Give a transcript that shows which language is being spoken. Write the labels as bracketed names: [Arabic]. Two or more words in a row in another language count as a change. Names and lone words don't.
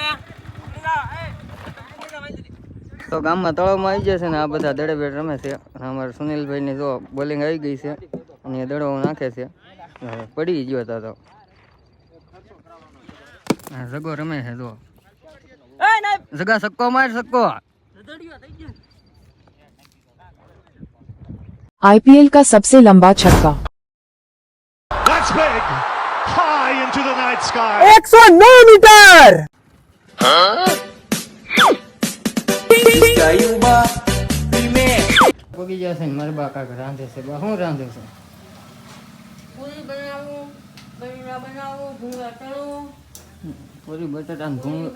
[Gujarati] તો ગામમાં તળાવમાં આવી જશે ને આ બધા દડે બેટ રમે છે. અમારા સુનિલભાઈની જો બોલિંગ આવી ગઈ છે અને એ દડો નાખે છે. પડી ગયો હતો તો જગો રમે છે. જો જગા સક્કો માર સક્કો. [Hindi] आईपीएल का सबसे लंबा छक्का. [English] That's big. High into the night sky. [Gujarati] 109 મીટર. પગી જશે ને મારા બા કાક રાંધે છે. બા શું રાંધે છે? પૂરી બનાવું, બટેટા બનાવું, ભૂંગળા તળું, પૂરી બટાટા ને ભૂંગળા.